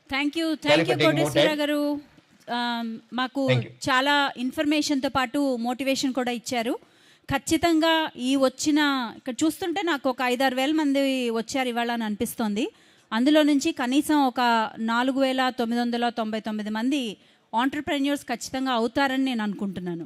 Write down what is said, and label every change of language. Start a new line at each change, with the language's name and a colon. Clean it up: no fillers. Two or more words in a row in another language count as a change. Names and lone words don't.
English: Thank you taking more
Telugu: కోటేశ్వర
English: time.
Telugu: గారు. మాకు
English: Thank you.
Telugu: చాలా ఇన్ఫర్మేషన్తో పాటు మోటివేషన్ కూడా ఇచ్చారు. ఖచ్చితంగా ఈ వచ్చిన ఇక్కడ చూస్తుంటే నాకు ఒక 5-6 వేల మంది వచ్చారు ఇవాళ అని అనిపిస్తోంది. అందులో నుంచి కనీసం ఒక 4,999 మంది ఆంటర్‌ప్రెన్యూర్స్ ఖచ్చితంగా అవుతారని నేను అనుకుంటున్నాను.